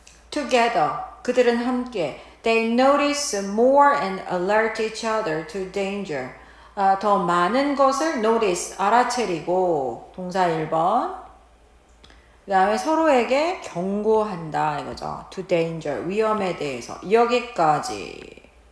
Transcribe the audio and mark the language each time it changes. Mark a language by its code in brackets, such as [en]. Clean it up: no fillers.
[en] Together. [ko] 그들은 함께. [en] They notice more and alert each other to danger. [ko] 더 많은 것을 notice, 알아채리고. 동사 1번. 그 다음에 서로에게 경고한다 이거죠. [en] To danger, [ko] 위험에 대해서. 여기까지.